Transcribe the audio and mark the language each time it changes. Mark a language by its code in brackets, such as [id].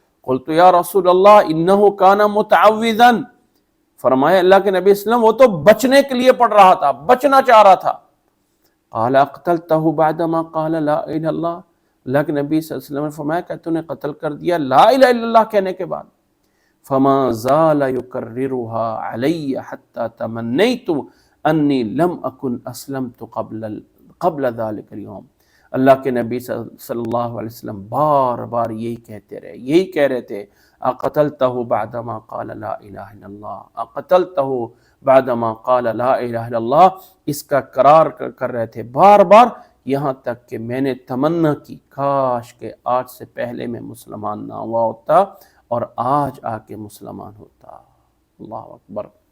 [ar] قلت یا رسول اللہ انہ کان متعوذا، [ur] فرمایا اللہ کے نبی صلی اللہ علیہ وسلم وہ تو بچنے کے لیے پڑھ رہا تھا، بچنا چاہ رہا تھا. [ar] قال اقتلتہ بعدما قال لا الہ الا اللہ، [ur] اللہ کے نبی صلی اللہ علیہ وسلم نے فرمایا کہ تو نے قتل کر دیا لا الہ الا اللہ کہنے کے بعد. [ar] فما زال يكررها علی حتى تمنیت انی لم اکن اسلمت قبل ذلك اليوم. [ur] اللہ کے نبی صلی اللہ علیہ وسلم بار بار یہی کہتے رہے، یہی کہہ رہے تھے، [ar] اقتلتہ بعدما قال لا الہ الا اللہ، [ur] اقتلتہ بعدما قال لا الہ الا اللہ، اس کا قرار کر رہے تھے بار بار، یہاں تک کہ میں نے تمنا کی کاش کہ آج سے پہلے میں مسلمان نہ ہوا ہوتا اور آج آ کے مسلمان ہوتا. اللہ اکبر.